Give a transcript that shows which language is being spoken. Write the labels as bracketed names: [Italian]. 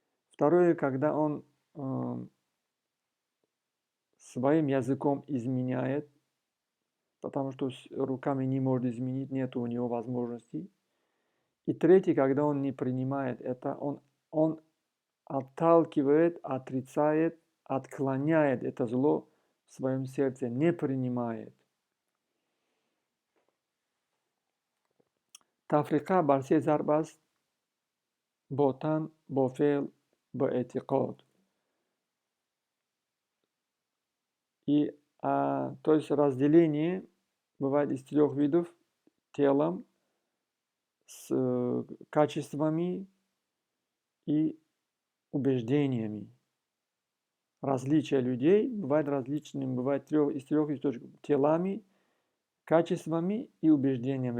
[Russian] Второе, когда он своим языком изменяет, потому что руками не может изменить, нет у него возможности. И третье, когда он не принимает это, он отталкивает, отрицает, отклоняет это зло в своем сердце, не принимает. [Tajik] тафриқа бар се зарб аст: бо тан, бо феъл, бо эътиқод. [Russian] И то есть разделение бывает из трех видов: телом, с качествами и убеждениями. Различия людей бывают различными, бывает из трех источников: телами, качествами и убеждениями.